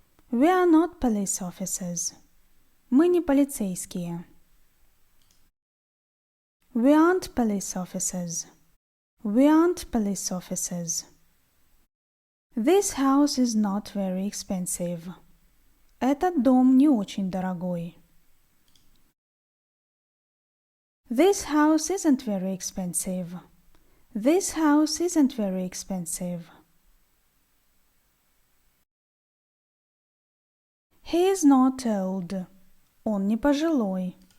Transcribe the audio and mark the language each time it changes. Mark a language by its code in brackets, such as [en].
[en] We are not police officers. [ru] Мы не полицейские. [en] We aren't police officers. We aren't police officers. This house is not very expensive. [ru] Этот дом не очень дорогой. [en] This house isn't very expensive. This house isn't very expensive. He is not old. [ru] Он не пожилой.